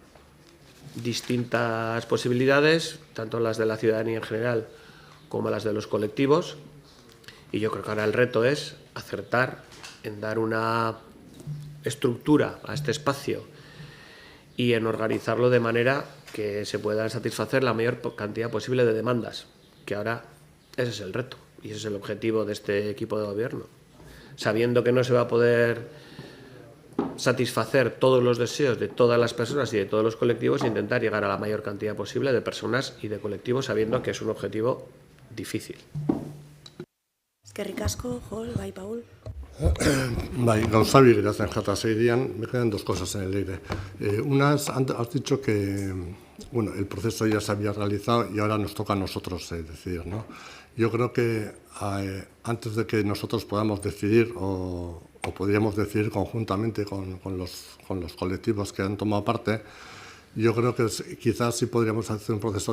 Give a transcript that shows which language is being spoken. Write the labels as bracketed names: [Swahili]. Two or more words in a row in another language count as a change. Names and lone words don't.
[Spanish] distintas posibilidades, tanto las de la ciudadanía en general como las de los colectivos, y yo creo que ahora el reto es acertar en dar una estructura a este espacio y en organizarlo de manera que se pueda satisfacer la mayor cantidad posible de demandas, que ahora ese es el reto y ese es el objetivo de este equipo de gobierno. Sabiendo que no se va a poder satisfacer todos los deseos de todas las personas y de todos los colectivos, intentar llegar a la mayor cantidad posible de personas y de colectivos, sabiendo que es un objetivo difícil. [Basque] Eskerrik asko, Jol, bai, Paul. Gauza bi geratzen jata [Spanish] seguirían, me quedan dos cosas en el aire. Una es, has dicho que bueno, el proceso ya se había realizado y ahora nos toca a nosotros decidir, ¿no? Yo creo que antes de que nosotros podamos decidir o podríamos decidir conjuntamente con los colectivos que han tomado parte, yo creo que quizás sí podríamos hacer un proceso